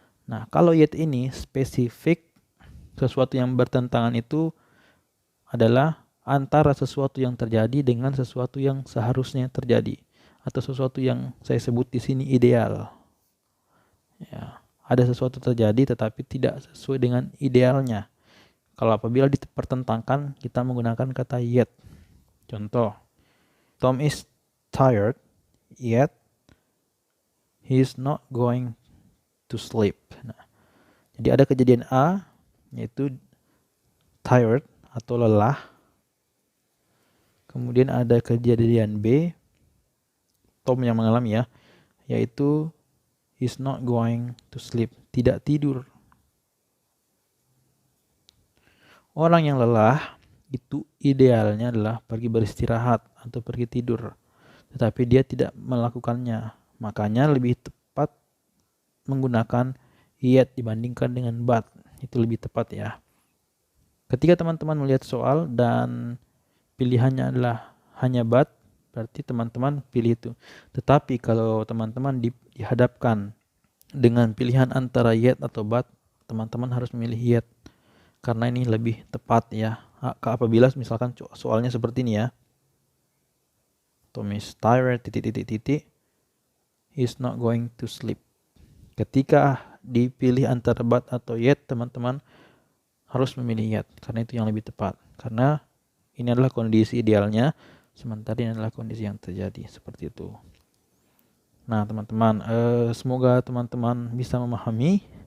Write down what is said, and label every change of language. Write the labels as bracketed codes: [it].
[id] Nah, kalau yet ini spesifik, sesuatu yang bertentangan itu adalah antara sesuatu yang terjadi dengan sesuatu yang seharusnya terjadi, atau sesuatu yang saya sebut di sini ideal. Ya, ada sesuatu terjadi tetapi tidak sesuai dengan idealnya. Kalau apabila dipertentangkan, kita menggunakan kata yet. [en] Contoh, Tom is tired, yet he is not going to sleep. [id] Nah, jadi ada kejadian A, yaitu tired atau lelah. Kemudian ada kejadian B, Tom yang mengalami, ya, yaitu [en] he's not going to sleep, [id] tidak tidur. Orang yang lelah itu idealnya adalah pergi beristirahat atau pergi tidur, tetapi dia tidak melakukannya. Makanya lebih tepat menggunakan yet dibandingkan dengan but. Itu lebih tepat, ya. Ketika teman-teman melihat soal dan pilihannya adalah hanya but, berarti teman-teman pilih itu. Tetapi kalau teman-teman dihadapkan dengan pilihan antara yet atau but, teman-teman harus memilih yet, karena ini lebih tepat, ya. Apabila misalkan soalnya seperti ini, ya, [en] Tom is tired, he's not going to sleep. [id] Ketika dipilih antara but atau yet, teman-teman harus memilih yet, karena itu yang lebih tepat, karena ini adalah kondisi idealnya, sementara ini adalah kondisi yang terjadi, seperti itu. Nah, teman-teman, semoga teman-teman bisa memahami.